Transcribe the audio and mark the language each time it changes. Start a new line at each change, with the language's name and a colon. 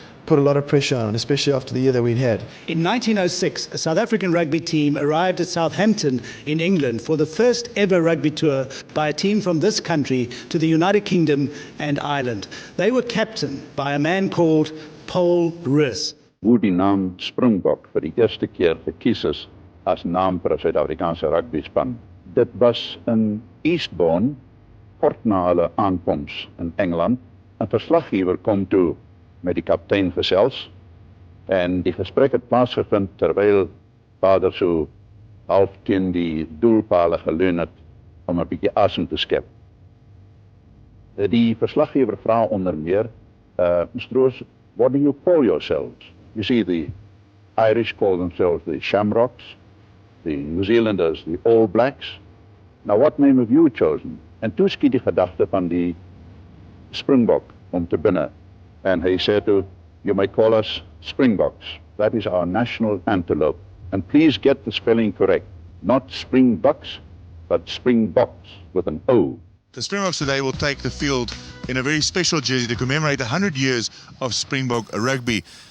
English: put a lot of pressure on, especially after the year that we'd had. In 1906, a South African rugby team arrived at Southampton in England for the first ever rugby tour by a team from this country to the United Kingdom and Ireland. They were captained by a man called Paul Rus.
Afrikaans: Hoe die naam Springbok vir die eerste keer gekies is as naam vir 'n Suid-Afrikaanse rugbyspan. Dit was in Eastbourne, kort na hulle aankoms in Engeland. 'n Verslaggewer kom toe met die kaptein gesels en die gesprek het plaasgevind terwyl vader so half teen die doelpale geleun het om 'n bietjie asem te skep. Die verslaggewer vra onder meer, Mr.
English: Rus, what do you call yourselves? You see, the Irish call themselves the Shamrocks, the New Zealanders the All Blacks. Now what name have you chosen?
Afrikaans: En toe skiet die gedagte van die Springbok om te binne.
English: And he said to, you may call us Springboks. That is our national antelope. And please get the spelling correct. Not Springboks, but Springboks with an O. The Springboks today will take the field in a very special jersey to commemorate 100 years of Springbok rugby.